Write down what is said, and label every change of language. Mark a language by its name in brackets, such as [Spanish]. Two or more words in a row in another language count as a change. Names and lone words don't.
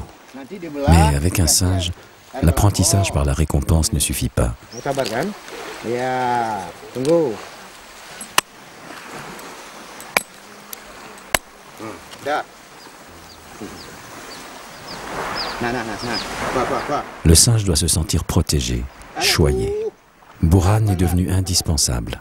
[French] Mais avec un singe, l'apprentissage par la récompense ne suffit pas. [Indonesian] Sabar kan? Ya, tunggu. Dah. Nah. [French] Le singe doit se sentir protégé, choyé. Buran est devenu indispensable.